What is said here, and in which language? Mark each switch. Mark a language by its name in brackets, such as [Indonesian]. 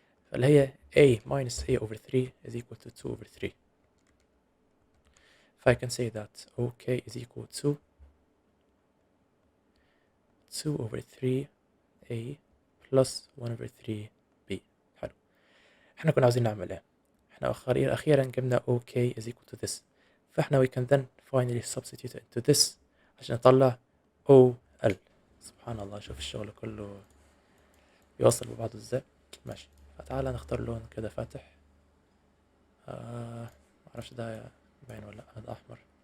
[Arabic] فاللي هي [English] A minus A over 3 is equal to 2 over 3. If I can say that OK is equal to 2 over 3 A plus 1 over 3 B. [Arabic] حلو. احنا كنا عاوزين نعمل ايه؟ احنا أخيرا جبنا OK [English] is equal to this. [Arabic] فاحنا [English] we can then finally substitute it into this [Arabic] عشان نطلع [English] OL. [Arabic] سبحان الله، شوف الشغل كله يوصل ببعضه ازاي. ماشي. فتعالى نختار لون كده فاتح. معرفش ده باين ولا لأ. ده أحمر.